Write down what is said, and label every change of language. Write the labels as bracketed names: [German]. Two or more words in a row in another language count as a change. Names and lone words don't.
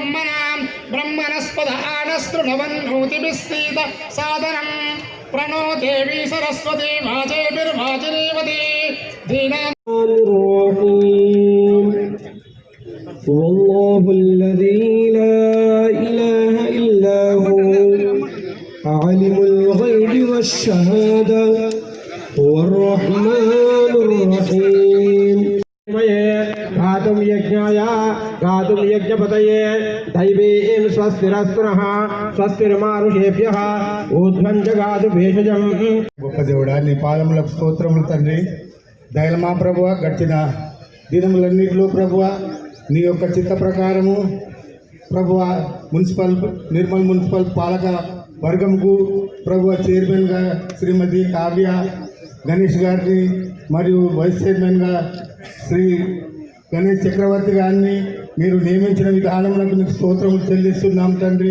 [Sanskrit] ब्रह्मणस्पदानशृणवन्नोतिभिस्सीद सादनं प्रणो देवी सरस्वति वाचैर्वाचिनीवति [Arabic] والله الذي لا إله إلا هو عالم الغيب والشهادة [Sanskrit] गातुं यज्ञाय गातुं यज्ञपतये दैवीं स्वस्तिरस्तुनः स्वस्तिर्मानुषेभ्यः ऊर्ध्वं जगातु भेषजम्. [Telugu] గొప్ప దేవుడా, నీ పాదములకు స్తోత్రములు తండ్రి. దయలమా ప్రభువ, గడిచిన దినములన్నింటిలో ప్రభువ నీ యొక్క చిత్త ప్రకారము ప్రభువ నిర్మల్ మున్సిపల్ పాలక వర్గంకు ప్రభువ చైర్మన్గా శ్రీమతి కావ్య గణేష్ గారిని మరియు వైస్ చైర్మన్గా శ్రీ గణేష్ చక్రవర్తి గారిని మీరు నియమించిన విధానములకు మీకు స్తోత్రములు చెల్లిస్తున్నాం తండ్రి.